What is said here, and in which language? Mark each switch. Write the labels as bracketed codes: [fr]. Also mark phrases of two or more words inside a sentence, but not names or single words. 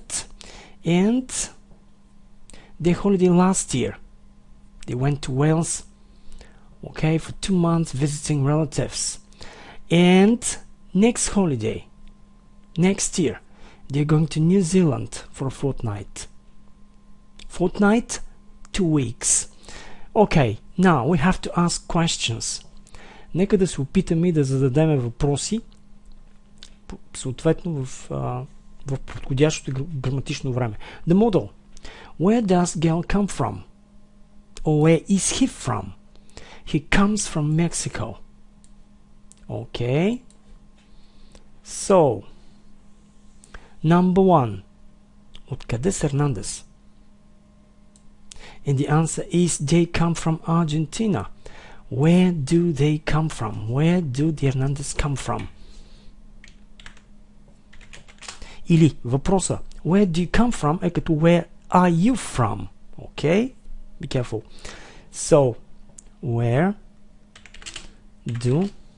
[en] And their holiday last year, they went to Wales, okay, for 2 months visiting relatives. And next holiday, next year, they're going to New Zealand for a fortnight. Fortnight, 2 weeks. Okay, now we have to ask questions. [bg] Нека да се опитаме да зададем въпроси, съответно в подходящото граматично време. [en] The model. Where does girl come from? Or where is he from? He comes from Mexico. Okay. So, number 1. [bg] Откъде са Hernandez? [en] And the answer is they come from Argentina. Where do they come from? Where do the Hernandez come from? [bg] Или въпроса [en] where do you come from [bg] е като [en] where are you from? Okay? Be careful. So, where do